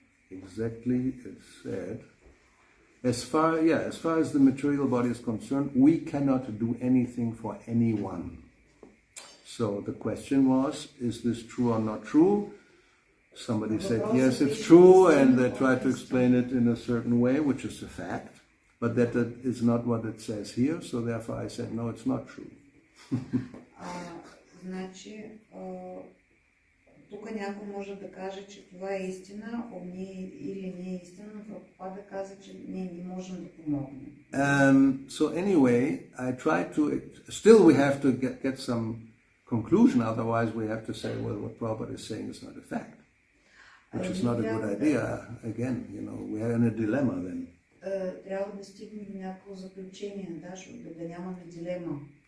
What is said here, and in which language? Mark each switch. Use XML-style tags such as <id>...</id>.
<en>Exactly, it said, as far as the material body is concerned, we cannot do anything for anyone. So the question was, is this true or not true? Somebody said, yes, it's true, and they tried to explain it in a certain way, which is a fact, but that is not what it says here, so therefore I said, no, it's not true.</en> <bg>Значи, тук някой може да каже, че това е истина, или не е истина, но Прабхупада каза, че не можем да помогнем.</bg> <en>So anyway, I tried to, still we have to get some conclusion, otherwise we have to say, well, what Prabhupada is saying is not a fact, which is not a good idea. Again, we are in a dilemma then.</en> <bg>Трябва да стигнем до някакво заключение, да нямаме дилема.</bg>